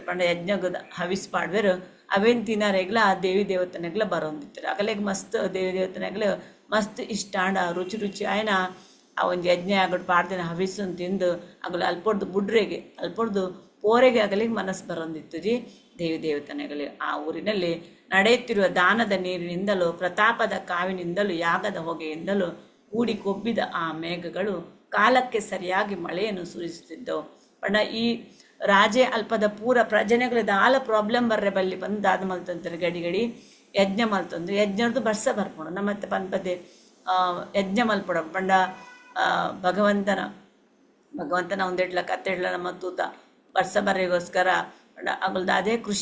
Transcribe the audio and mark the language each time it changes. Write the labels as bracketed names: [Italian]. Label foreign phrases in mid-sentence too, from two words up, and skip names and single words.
[Tulu] ಪಂಡ ಯಜ್ಞದ ಹವಿಸ್ ಪಾಡ್ವೆರು ಅವೇನು ತಿನ್ನರೆಗ್ಲ ದೇವಿ ದೇವತನೆಗ್ಲ ಬರೋಂದಿತ್ತೇರು. ಅಗಲೆಗ್ ಮಸ್ತ್ ದೇವಿ ದೇವತನೆಗ್ಲ ಮಸ್ತ್ ಇಷ್ಟಾಂಡ ರುಚಿ ರುಚಿ ಆಯ್ನ ಆ ಒಂದು ಯಜ್ಞ ಆಗಡ್ ಪಾಡ್ದಿನ ಹವಿಸ್ಸನ್ನು ತಿಂದು ಅಗಲು ಅಲ್ಪೊಡ್ದು ಬುಡ್ರೆಗೆ ಅಲ್ಪೊಡ್ದು ಪೋರೆಗೆ ಅಗಲಿಗೆ ಮನಸ್ಸು ಬರೋಂದಿತ್ತು ಜಿ ದೇವಿ ದೇವತನೆಗಳಿಗೆ. [Kannada] ಆ ಊರಿನಲ್ಲಿ ನಡೆಯುತ್ತಿರುವ ದಾನದ ನೀರಿನಿಂದಲೂ ಪ್ರತಾಪದ ಕಾವಿನಿಂದಲೂ ಯಾಗದ ಹೊಗೆಯಿಂದಲೂ ಕೂಡಿ ಕೊಬ್ಬಿದ ಆ ಮೇಘಗಳು ಕಾಲಕ್ಕೆ ಸರಿಯಾಗಿ ಮಳೆಯನ್ನು ಸುರಿಸುತ್ತಿದ್ದವು. [Tulu] ಪಂಡ ಈ ರಾಜೆ ಅಲ್ಪದ ಪೂರ ಪ್ರಜನೆಗಳದ ಆಲ ಪ್ರಾಬ್ಲಮ್ ಬರ್ರೆ ಬಲ್ಲಿ ಬಂದು ದಾದ ಮಲ್ತಂತಾರೆ ಗಡಿ ಯಜ್ಞ ಮಲ್ತಂದ್ರೆ ಯಜ್ಞದ್ದು ಬರ್ಸ ಬರ್ಪೋಣ ನಮ್ಮತ್ತೆ ಪನ್ಪದೆ ಯಜ್ಞ ಮಲ್ಪೊಡ ಪಂಡ ಭಗವಂತನ ಒಂದಿಡ್ಲ ಕತ್ತೆಡ್ಲ ನಮ್ಮ ತೂತ ಬರ್ಸ ಬರ್ರಿಗೋಸ್ಕರ ಅಗಲ್ದ ಅದೇ ಕೃಷಿ